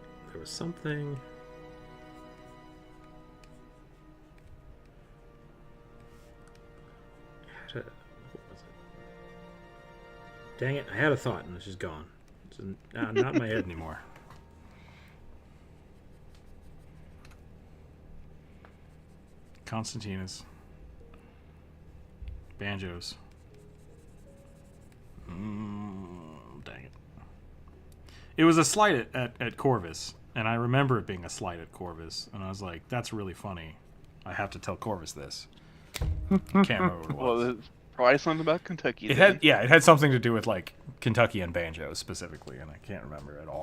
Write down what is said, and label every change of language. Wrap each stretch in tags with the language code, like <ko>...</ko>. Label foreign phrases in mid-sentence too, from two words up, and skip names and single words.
<en>There was something. What was it? Dang it! I had a thought and it's just gone. It's not in my head anymore. Constantinus. Banjos. Dang it. It was a slight at Corvus, and I remember it being a slight at Corvus, and I was like, that's really funny. I have to tell Corvus this. Can't remember what it was. Well, it's probably something about Kentucky. It then. had something to do with like Kentucky and banjos specifically, and I can't remember at all.</en>